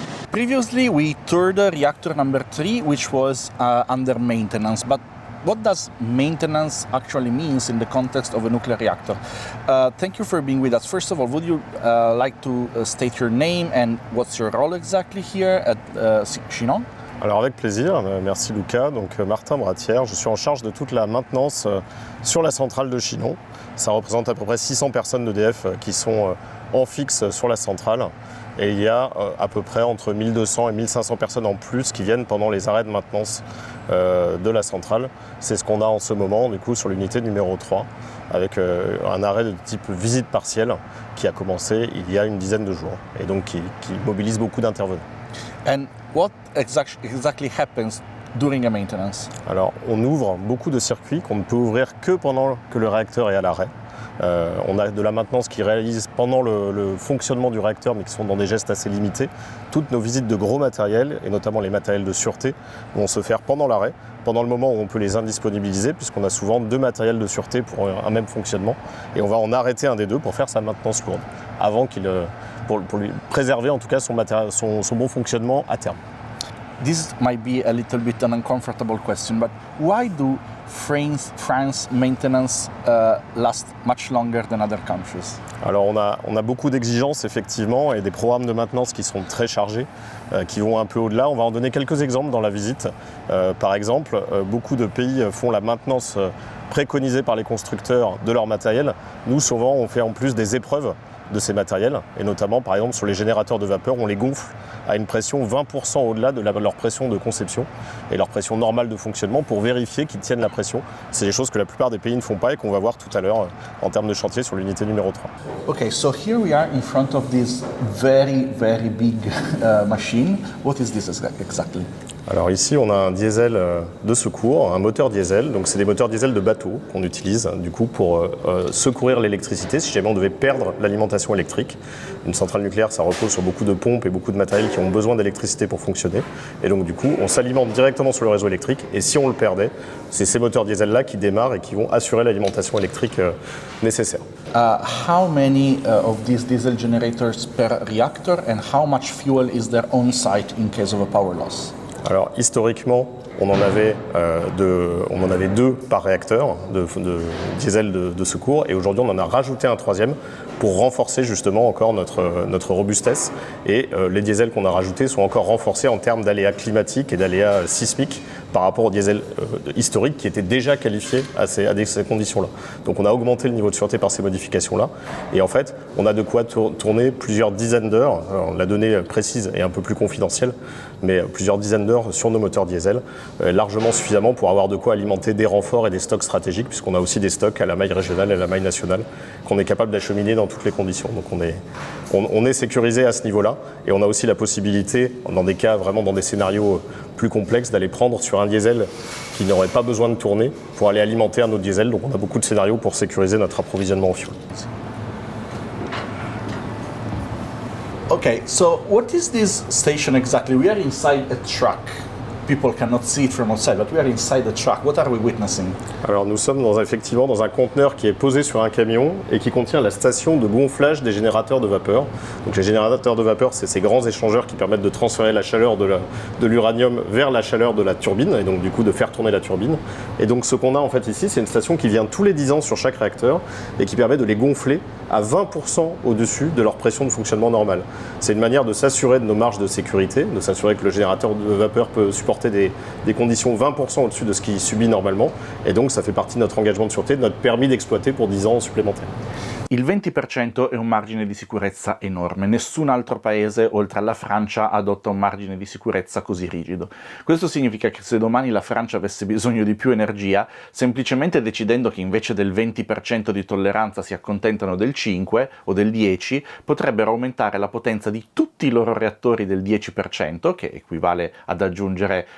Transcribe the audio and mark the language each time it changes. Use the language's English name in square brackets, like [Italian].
[English] Previously, we toured reactor number 3, which was under maintenance, but what does maintenance actually means in the context of a nuclear reactor? Thank you for being with us. First of all, would you like to state your name and what's your role exactly here at Chinon? [French] Alors avec plaisir, merci Luca. Donc Martin Bratière, je suis en charge de toute la maintenance sur la centrale de Chinon. Ça représente à peu près 600 personnes d'EDF qui sont en fixe sur la centrale. Et il y a à peu près entre 1200 et 1500 personnes en plus qui viennent pendant les arrêts de maintenance de la centrale. C'est ce qu'on a en ce moment du coup sur l'unité numéro 3 avec un arrêt de type visite partielle qui a commencé il y a une dizaine de jours et donc qui mobilise beaucoup d'intervenants. [English] And what exactly happens during a maintenance? [French] Alors on ouvre beaucoup de circuits qu'on ne peut ouvrir que pendant que le réacteur est à l'arrêt. On a de la maintenance qui réalise pendant le fonctionnement du réacteur, mais qui sont dans des gestes assez limités. Toutes nos visites de gros matériel, et notamment les matériels de sûreté, vont se faire pendant l'arrêt, pendant le moment où on peut les indisponibiliser, puisqu'on a souvent 2 matériels de sûreté pour un même fonctionnement, et on va en arrêter un des 2 pour faire sa maintenance lourde, avant pour lui préserver en tout cas son bon fonctionnement à terme. [English] This might be a little bit an uncomfortable question, but why do France maintenance last much longer than other countries? [French] Alors on a beaucoup d'exigences effectivement et des programmes de maintenance qui sont très chargés, qui vont un peu au-delà. On va en donner quelques exemples dans la visite. Par exemple, beaucoup de pays font la maintenance préconisée par les constructeurs de leur matériel. Nous souvent on fait en plus des épreuves de ces matériels et notamment par exemple sur les générateurs de vapeur, on les gonfle à une pression 20% au-delà de leur pression de conception et leur pression normale de fonctionnement pour vérifier qu'ils tiennent la pression. C'est des choses que la plupart des pays ne font pas et qu'on va voir tout à l'heure en termes de chantier sur l'unité numéro 3. [English] Okay, so here we are in front of this very, very big machine. What is this exactly? [French] Alors ici on a un diesel de secours, un moteur diesel, donc c'est des moteurs diesel de bateau qu'on utilise du coup pour secourir l'électricité si jamais on devait perdre l'alimentation électrique. Une centrale nucléaire ça repose sur beaucoup de pompes et beaucoup de matériel qui ont besoin d'électricité pour fonctionner et donc du coup on s'alimente directement sur le réseau électrique et si on le perdait, c'est ces moteurs diesel là qui démarrent et qui vont assurer l'alimentation électrique nécessaire. [English] How many of these diesel generators per reactor and how much fuel is there on site in case of a power loss? [French] Alors historiquement, on en avait 2 par réacteur de diesel de secours et aujourd'hui on en a rajouté un 3e pour renforcer justement encore notre robustesse et les diesels qu'on a rajoutés sont encore renforcés en termes d'aléas climatiques et d'aléas sismiques par rapport au diesel historique qui était déjà qualifié à ces conditions-là. Donc on a augmenté le niveau de sûreté par ces modifications-là et en fait on a de quoi tourner plusieurs dizaines d'heures, la donnée précise est un peu plus confidentielle, mais plusieurs dizaines d'heures sur nos moteurs diesel largement suffisamment pour avoir de quoi alimenter des renforts et des stocks stratégiques, puisqu'on a aussi des stocks à la maille régionale et à la maille nationale qu'on est capable d'acheminer dans toutes les conditions. Donc on est sécurisé à ce niveau-là, et on a aussi la possibilité, dans des cas vraiment dans des scénarios plus complexes, d'aller prendre sur un diesel qui n'aurait pas besoin de tourner pour aller alimenter un autre diesel. Donc on a beaucoup de scénarios pour sécuriser notre approvisionnement au fioul. [English] Okay, so what is this station exactly? We are inside a truck. People cannot see it from outside, but we are inside the truck. What are we witnessing? [French] Alors nous sommes effectivement dans un conteneur qui est posé sur un camion et qui contient la station de gonflage des générateurs de vapeur. Donc les générateurs de vapeur, c'est ces grands échangeurs qui permettent de transférer la chaleur de l'uranium vers la chaleur de la turbine, et donc du coup de faire tourner la turbine. Et donc ce qu'on a en fait ici, c'est une station qui vient tous les 10 ans sur chaque réacteur et qui permet de les gonfler à 20% au-dessus de leur pression de fonctionnement normale. C'est une manière de s'assurer de nos marges de sécurité, de s'assurer que le générateur de vapeur peut supporter des conditions 20% au-dessus de ce qu'il subit normalement, et donc ça fait partie de notre engagement de sûreté, de notre permis d'exploiter pour 10 ans supplémentaires. [Italian] Il 20% è un margine di sicurezza enorme, nessun altro paese oltre alla Francia adotta un margine di sicurezza così rigido. Questo significa che se domani la Francia avesse bisogno di più energia, semplicemente decidendo che invece del 20% di tolleranza si accontentano del 5 o del 10, potrebbero aumentare la potenza di tutti i loro reattori del 10%, che equivale ad aggiungere